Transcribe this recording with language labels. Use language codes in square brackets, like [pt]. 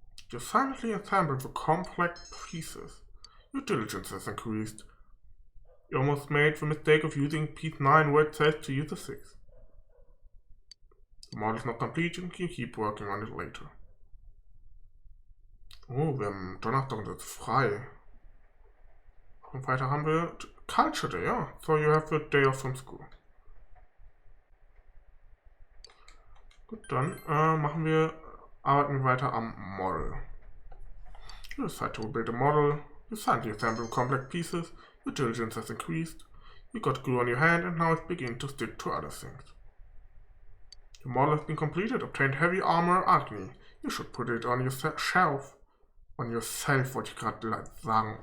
[en] You silently assemble the complex pieces. Your diligence has increased. You almost made the mistake of using piece 9 where it says to use a 6. The model is not complete, you can keep working on it later. [de] Oh, wir haben Donnerstag jetzt frei. Und weiter haben wir Culture Day, ja. [en] So you have the day off from school. [de] Gut, dann arbeiten wir weiter am Model. [en] You decide to build a model. You silently assemble complex pieces. Your diligence has increased. You got glue on your hand and now it's beginning to stick to other things. Your model has been completed. Obtained heavy armor alchemy. You should put it on your shelf. On yourself [de] wollte ich gerade sagen.